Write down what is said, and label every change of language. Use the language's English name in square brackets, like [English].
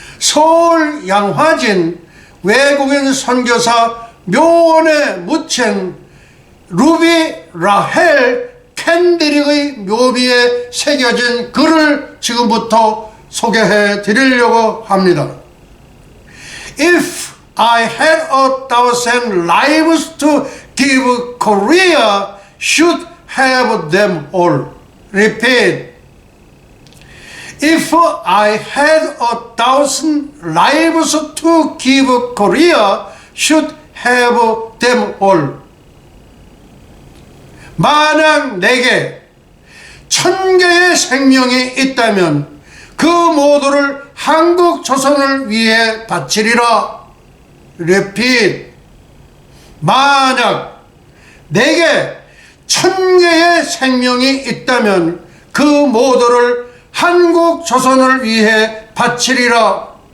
[Korean] 서울 양화진 외국인 선교사 묘원에 묻힌 루비 라헬 캔드릭의 묘비에 새겨진 글을 지금부터 소개해 드리려고 합니다. [English] If I had 1,000 lives to give, Korea should have them all. Repeat. If I had 1,000 lives to give, Korea should have them all. [Korean] 만약 내게 1000개의 생명이 있다면 그 모두를 한국 조선을 위해 바치리라. [English] Repeat. [Korean] 만약 내게 1000개의 생명이 있다면 그 모두를 한국 조선을 위해 바치리라.